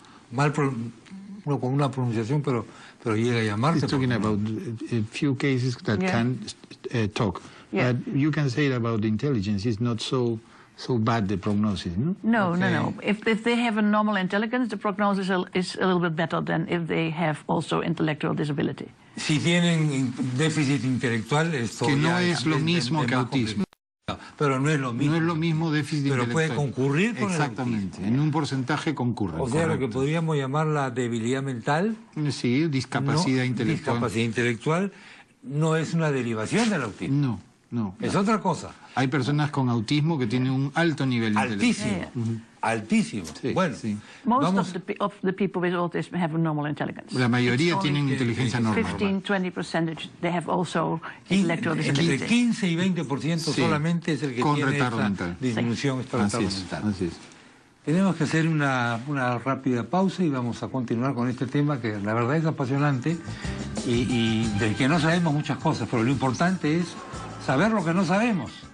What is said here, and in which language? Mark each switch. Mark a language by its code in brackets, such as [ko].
[es] Mal con una pronunciación, pero llega a llamarte por tu nombre. [en] About a few cases that can talk. But you can say about the intelligence, it's not so bad, the prognosis, no? No. If they have a normal intelligence, the prognosis is a little bit better than if they have also intellectual disability. [es] Si tienen déficit intelectual, esto que no es lo mismo que autismo. Pero no es lo mismo. No es lo mismo déficit intelectual. Pero puede concurrir con Exactamente, en un porcentaje concurre. O sea, lo que podríamos llamar la debilidad mental. Sí, discapacidad intelectual. Discapacidad intelectual no es una derivación del autismo. No. Es otra cosa. Hay personas con autismo que tienen un alto nivel intelectual. Altísimo. Sí, bueno, sí. [en] Most of the people with autism have a normal intelligence. [es] La mayoría tienen inteligencia normal. [en] 15-20% they have also intellectual disability. [es] Entre 15 y 20% solamente es el que tiene esta disminución, esta retardo mental. Así es. Tenemos que hacer una rápida pausa y vamos a continuar con este tema que la verdad es apasionante y del que no sabemos muchas cosas, pero lo importante es saber lo que no sabemos.